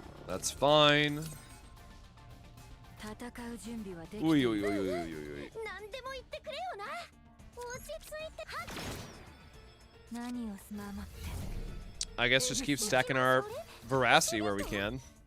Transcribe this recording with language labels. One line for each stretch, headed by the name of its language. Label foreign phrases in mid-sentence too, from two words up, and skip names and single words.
English: That's fine. Ui, ui, ui, ui, ui, ui. I guess just keep stacking our veracity where we can.